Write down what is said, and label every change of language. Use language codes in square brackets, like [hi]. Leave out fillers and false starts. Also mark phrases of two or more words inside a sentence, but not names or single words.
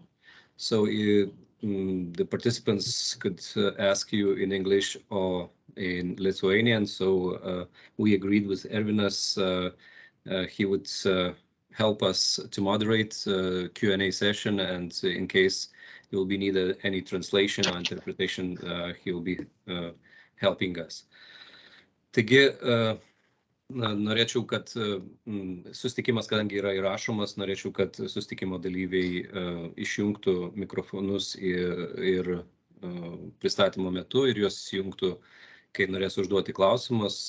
[en] So the participants could ask you in English or in Lithuanian. So we agreed with Ervinas, he would help us to moderate Q&A session, and in case there will be needed any translation or interpretation, he will be helping us. [lt] Taigi, norėčiau, kad susitikimas, kadangi yra įrašomas, norėčiau, kad susitikimo dalyviai išjungtų mikrofonus ir pristatymo metu ir juos įjungtų, kai norės užduoti klausimus.